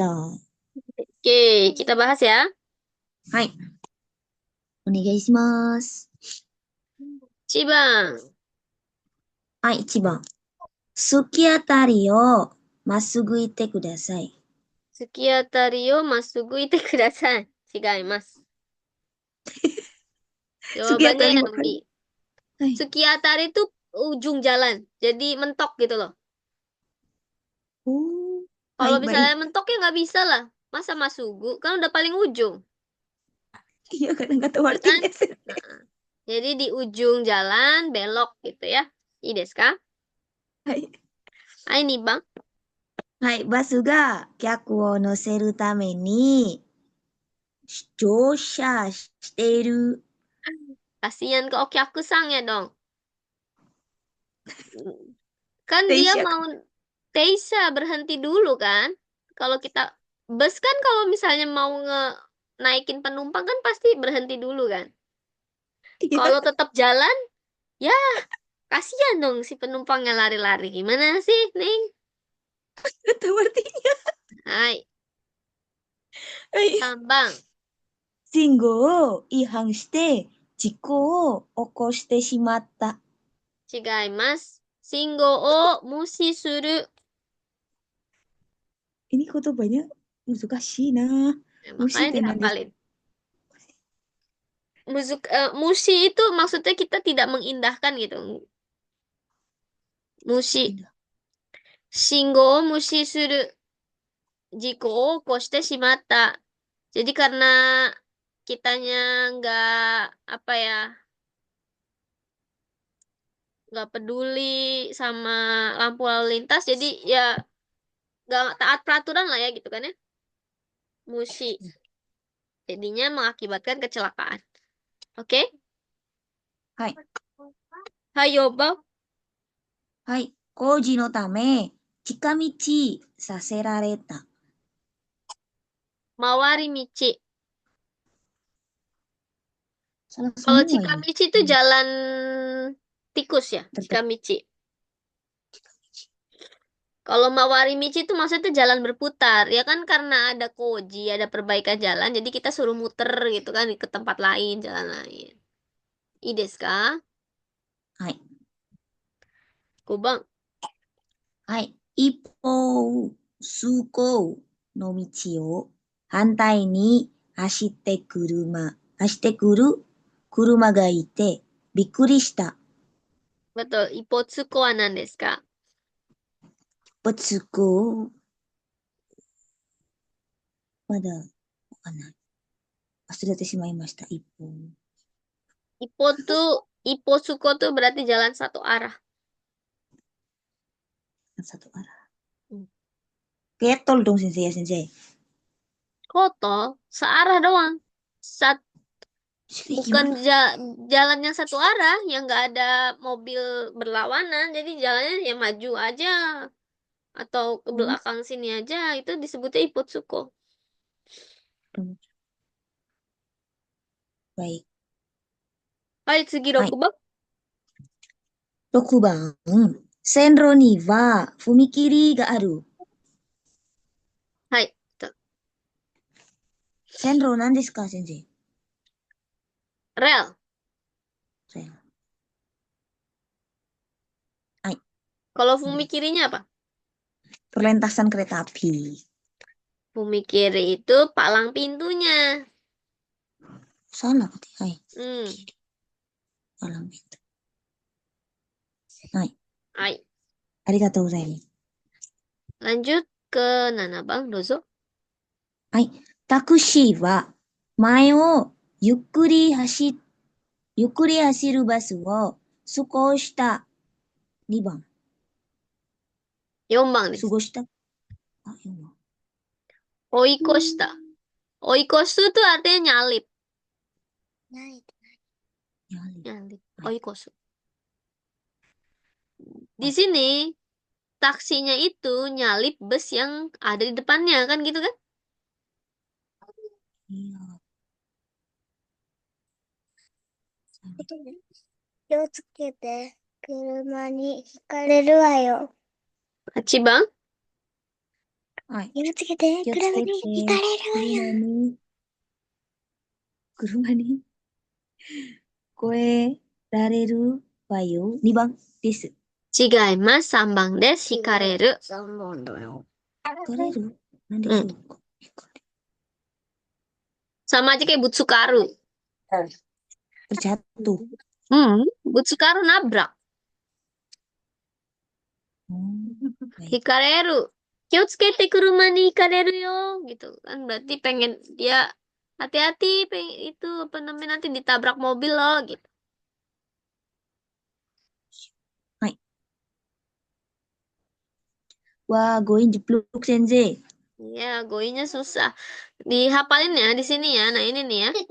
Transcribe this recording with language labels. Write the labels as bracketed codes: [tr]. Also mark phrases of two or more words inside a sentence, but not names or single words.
[ja] は [id] Oke, kita bahas ya. [ja] い、お願いします。 1番。はい、1番。突き当たりをまっすぐ行ってください。突き当たりをまっすぐ行ってください。違います。突き当 [id] Jawabannya [ja] たりわ [id] yang [ja] かる。 B. はい。 [id] 突き当たりitu ujung jalan. Jadi mentok gitu loh. [ja] おー。は [id] Kalau [ja] い、 [id] misalnya baik。 mentok ya nggak bisa lah. Masa masugu? Kan udah paling ujung. Iya, kadang-kadang Ya kan? artinya sih. Nah, jadi di ujung jalan belok gitu ya. [ja] いいですか? はい。 [id] Ah, ini bang. [ja] はい、バスが客を乗せるために乗車している。 [id] Kasihan ke Okyakusang ya dong. Kan dia [ja] 電車か。 [id] mau Teisa berhenti dulu kan? Kalau kita bus kan kalau misalnya mau naikin penumpang kan pasti berhenti dulu kan? [ja] いや、 [id] Kalau tetap jalan, ya kasihan dong si penumpangnya lari-lari. Gimana sih, Ning? kadang artinya. [ja] Hai, はい。 [id] Tambang. [ja] 信号を違反して事故を起こしてしまった。違います。信号を無視する. [id] Ini kotobanya [ja] 難しいな。 [id] Ya, [ja] 無視っ [id] makanya [ja] て何ですか？ [id] dihafalin. Mushi itu maksudnya kita tidak mengindahkan gitu. Mushi. [ja] いいんだ。信号を無視する. 事故を起こしてしまった. [id] Jadi karena kitanya nggak apa ya nggak peduli sama lampu lalu lintas, jadi ya nggak taat peraturan lah ya gitu kan ya. Mushi. Jadinya mengakibatkan kecelakaan. Oke? [ja] はい。 [id] Hayo, Bang. [ja] はい。工事のため、近道させられた。回り道. [id] Salah Kalau semua ini. Cikamichi itu jalan tikus ya, Tetap Cikamichi. Kalau [ja] 回り道 [id] itu maksudnya jalan berputar. Ya kan karena ada koji, ada perbaikan jalan, jadi kita suruh muter gitu kan ke tempat lain, jalan lain. [ja] いいですか? はい。 [id] Go, Bang. [ja] はい。一方、通行の道を反対に走ってくる車がいて、びっくりした。 [id] Betul. [ja] 一方通行は何ですか? 通行、まだわかんない。忘れてしまいました。一方。 [id] Ipotsuko tuh berarti jalan satu arah. Satu arah. Hmm. Kayak tol dong, sensei ya, sensei. Koto, searah doang. Sat, Jadi bukan gimana? jalan yang satu arah, yang nggak ada mobil berlawanan. Jadi jalannya ya maju aja atau ke Hmm, belakang sini aja. Itu disebutnya Ipotsuko. baik. [ja] Hai, はい。 Sugiroku, 6番。線路には踏切がある。 [id] Hai. Tuh. [ja] 線路なんですか、先生。 [id] Rel. [ja] 線はい。 [id] Kalau [ja] うん、 [id] Fumi kirinya apa? perlintasan kereta api. Fumi kiri itu palang pintunya. Salah berarti. Hai. Hmm. Palang pintu. Hai. [ja] Hai. ありがとうございます。 [id] Lanjut ke Nana Bang Dozo. [ja] はい。タクシーは前をゆっくり走るバスを過ごした。2番。 [id] Yombang nih. [ja] 過ごした。あ、4番。 Oikoshita. [id] Oikosu tuh artinya nyalip. Nyali. Nyalip. [ja] はい。 [id] Oikosu. [ja] は [id] Di [ja] い。 [id] sini taksinya itu nyalip bus yang ada di depannya kan gitu kan? [ja] いや、気をつけて、車にひかれるわよ。8 bang? はい。気をつけて、気をつけて、車にひかれるわよ。車に越えられるわよ。2番です。違います。3番です。ひかれる。3番だよ。引かれるなんでしょう Hmm. か。 [id] Sama aja kayak Butsukaru. Terjatuh. Hmm, Butsukaru nabrak. Oh, baik. Hikareru. [ja] 気をつけて車にひかれるよ. [id] Gitu kan. Berarti pengen dia hati-hati pengen itu apa namanya nanti ditabrak mobil loh gitu. はい。Wah, going jeblok sensei. Ya, goinya susah. Dihafalin ya di sini ya. Nah, ini nih ya.